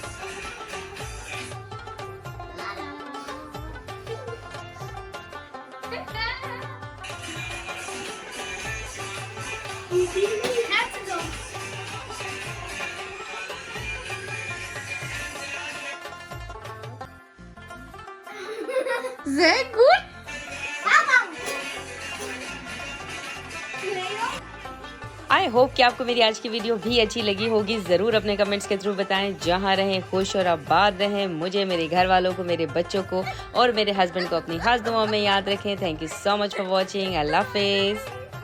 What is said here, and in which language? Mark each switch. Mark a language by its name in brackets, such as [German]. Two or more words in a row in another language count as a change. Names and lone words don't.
[German] Herzog. Sehr gut. [English] I hope [Hindi] कि आपको मेरी आज की वीडियो भी अच्छी लगी होगी। ज़रूर अपने कमेंट्स के थ्रू बताएं। जहां रहें खुश और आबाद रहें। मुझे, मेरे घर वालों को, मेरे बच्चों को और मेरे हस्बैंड को अपनी खास दुआओं में याद रखें। [English] thank you so much for watching. [Hindi] अल्लाह हाफिज़।